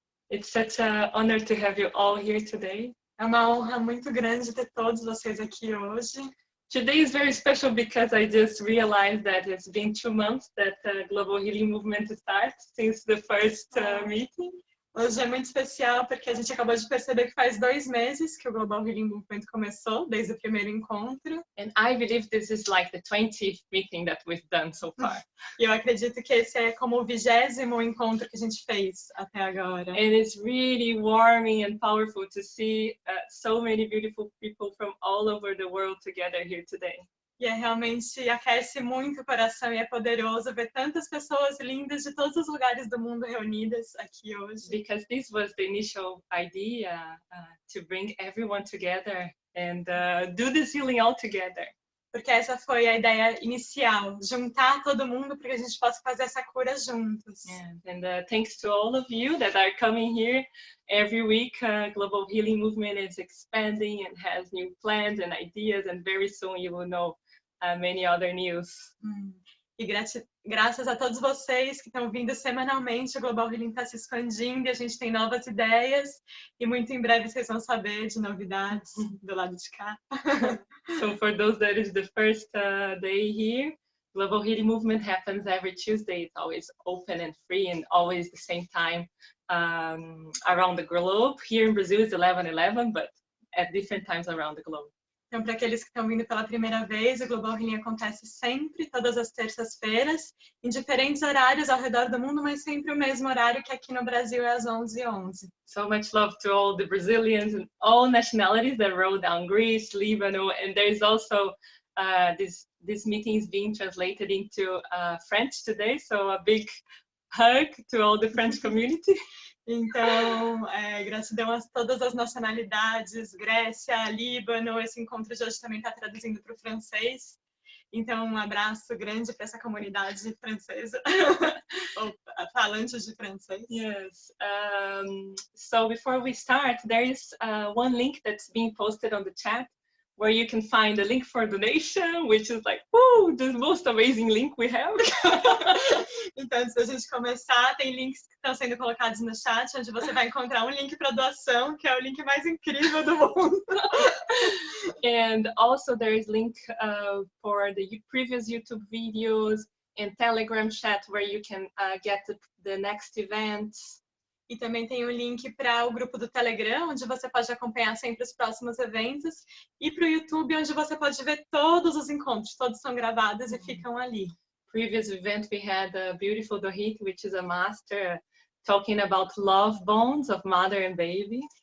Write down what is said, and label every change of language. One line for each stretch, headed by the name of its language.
English: It's such an honor to have you all here today.
Portuguese: É uma honra muito grande ter todos vocês aqui hoje.
English: Today is very special because I just realized that it's been 2 months that the Global Healing Movement starts since the first meeting.
Portuguese: Hoje é muito especial porque a gente acabou de perceber que faz 2 meses que o Global Healing Movement começou, desde o primeiro encontro.
English: And I believe this is like the 20th meeting that we've done so far.
Portuguese: E eu acredito que esse é como o 20º encontro que a gente fez até agora.
English: And it's really warming and powerful to see so many beautiful people from all over the world together here today.
Portuguese: E realmente aquece muito o coração e é poderoso ver tantas pessoas lindas de todos os lugares do mundo reunidas aqui hoje.
English: Because this was the initial idea to bring everyone together and do this healing all together.
Portuguese: Porque essa foi a ideia inicial, juntar todo mundo para que a gente possa fazer essa cura juntos.
English: And thanks to all of you that are coming here every week. Global Healing Movement is expanding and has new plans and ideas, and very soon you will know many other news.
Portuguese: E graças a todos vocês que estão vindo semanalmente, o Global Healing está se expandindo e a gente tem novas ideias e muito em breve vocês vão saber de novidades do lado de cá.
English: So for those that is the first day here, Global Healing Movement happens every Tuesday. It's always open and free and always the same time around the globe. Here in Brazil it's 11:11, but at different times around the globe.
Portuguese: Então, para aqueles que estão vindo pela primeira vez, o Global Healing acontece sempre, todas as terças-feiras, em diferentes horários ao redor do mundo, mas sempre o mesmo horário que aqui no Brasil é às 11h11.
English: So much love to all the Brazilians and all nationalities that wrote down Greece, Lebanon, and there's also this meeting is being translated into French today, so a big hug to all the French community.
Portuguese: Então, gratidão a todas as nacionalidades, Grécia, Líbano, esse encontro de hoje também está traduzindo para o francês. Então, um abraço grande para essa comunidade francesa, ou falantes de francês.
English: Yes. So before we start, there is one link that's being posted on the chat where you can find a link for donation, which is like, woo, the most amazing link we have.
Portuguese: Então, antes da gente começar, tem links que estão sendo colocados no chat, onde você vai encontrar um link para doação, que é o link mais incrível do mundo.
English: And also there is link for the previous YouTube videos and Telegram chat where you can get the next events.
Portuguese: E também tem o link para o grupo do Telegram, onde você pode acompanhar sempre os próximos eventos, e para o YouTube, onde você pode ver todos os encontros, todos são gravados e ficam ali.
English: Previous event we had a beautiful Dohit, which is a master talking about love bonds of mother and baby.